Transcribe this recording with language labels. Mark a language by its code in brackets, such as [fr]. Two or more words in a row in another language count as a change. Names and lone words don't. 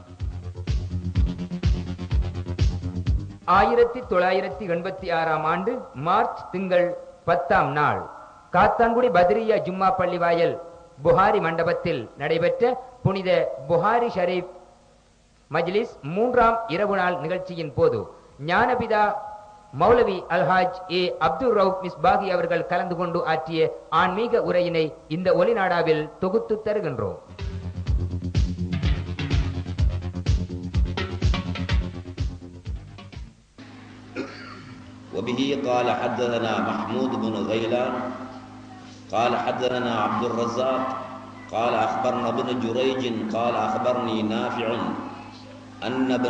[ta] 1986 ஆண்டு மார்ச் திங்கள் 10ஆம் நாள் காத்தான்குடி பத்ரியா ஜும்மா பள்ளிவாயல் புகாரி மண்டபத்தில் நடைபெற்ற புனித புகாரி ஷரீப் மஜ்லிஸ் 3ஆம் இரவு நாள் நிகழ்ச்சியின் போது ஞானபிதா மௌலவி அல்ஹாஜ் ஏ அப்துர் ரவுப் மிஸ்பாகி அவர்கள் கலந்து கொண்டு ஆற்றிய ஆன்மீக உரையினை இந்த ஒலிநாடாவில் தொகுத்து தருகின்றோம். [ar] وبه قال حدثنا محمود بن غيلان قال حدثنا عبد الرزاق قال أخبرنا ابن جريج قال أخبرني نافع أن ابن